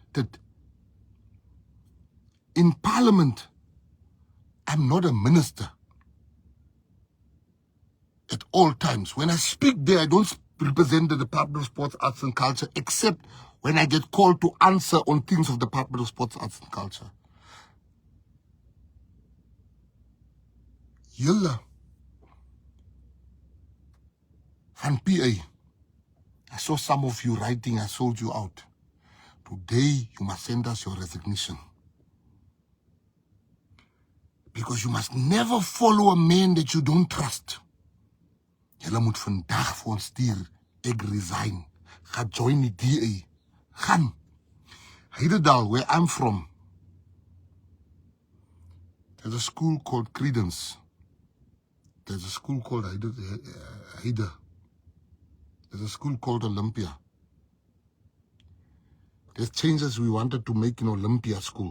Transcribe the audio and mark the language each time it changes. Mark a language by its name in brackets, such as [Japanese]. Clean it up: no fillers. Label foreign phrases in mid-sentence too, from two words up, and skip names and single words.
[English] In Parliament, I'm not a minister at all times. When I speak there, I don't represent the Department of Sports, Arts and Culture, except when I get called to answer on things of the Department of Sports, Arts and Culture. [Afrikaans] Yulla van PA, [English] I saw some of you writing, I sold you out. Today, you must send us your resignation. Because you must never follow a man that you don't trust. [Afrikaans] Julle moet vandag vir ons stuur, ek resign. Ga join die DA. Gaan. [English] Heidedal, where I'm from, there's a school called Credence. There's a school called Heide. There's a school called Olympia. There's changes we wanted to make in Olympia school.